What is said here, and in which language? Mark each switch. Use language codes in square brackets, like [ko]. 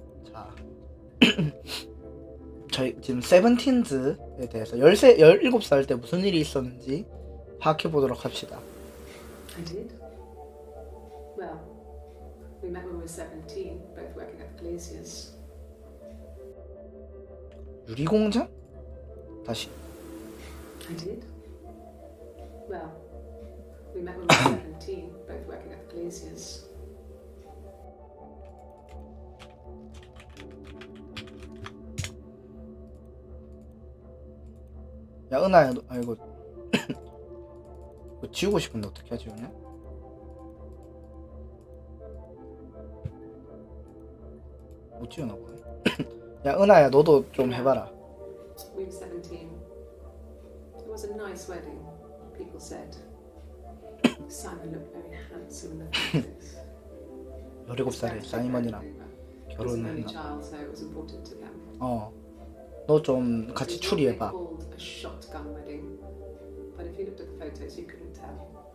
[ko] 자 저희 지금 세븐틴즈에 대해서 17살 때 무슨 일이 있었는지 파악해보도록 합시다. [en] I did. Well, we met when we were 17, both working at the glaciers. [ko] 유리공장? 다시. [en] I did. Well, we met when we were 17, both working at the glaciers. [ko] 야 은하야 이거 이거 지우고 싶은데 어떻게 하지 그냥? 못 지우나 보네. 야 은하야 너도 좀 해봐라. [en] We were 17. It was a nice wedding, people said. Simon looked very handsome in the photos. [ko] 17살에 사이먼이랑 [en] He was an [ko] 결혼을 [en] only [ko] 했나? [en] child, so it was important to them. [ko] 너 좀 같이 추리해봐. [en] Called a shotgun wedding, but if you looked at the photos, you couldn't tell.